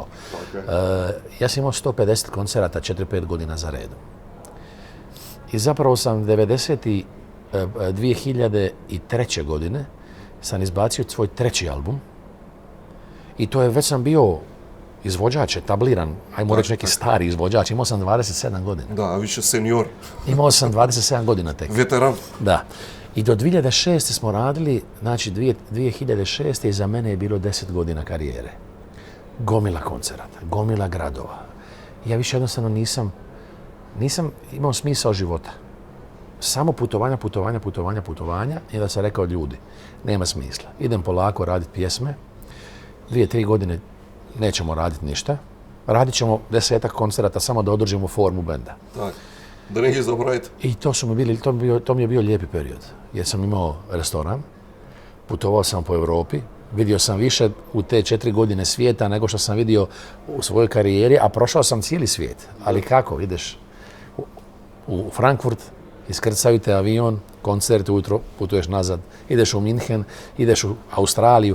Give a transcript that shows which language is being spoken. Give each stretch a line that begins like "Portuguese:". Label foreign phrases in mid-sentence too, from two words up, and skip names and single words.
Croatian: Ja sam imao 150 koncerata 4-5 godina za redom. I zapravo sam 2003. godine sam izbacio svoj 3. album i to je, već sam bio izvođač, etabliran, ajmo reći neki stari izvođač, imao sam 27 godina.
Macedonian: Да, а више сениор,
Croatian: Imao sam 27 godina tek.
Macedonian: ветеран.
Croatian: Da. I do 2006. smo radili, znači 2006. iza mene je bilo 10 godina karijere. Gomila koncerata, gomila gradova. Ja više jednostavno nisam imao smisao života. Samo putovanja i onda sam rekao ljudi, nema smisla. Idem polako raditi pjesme, 2-3 godine nećemo raditi ništa. Radit ćemo 10 koncerata samo da održimo formu benda.
Macedonian: Так. Да не ги забравите.
Croatian: I to mi je bio lijepi period, jer sam imao restoran, putovao sam po Europi, vidio sam više u te 4 godine svijeta nego što sam vidio u svojoj karijeri, a prošao sam cijeli svijet. Ali kako, ideš u Frankfurt, iskrcaju te avion, koncert ujutro, putuješ nazad, ideš u Minhen, ideš u Australiju.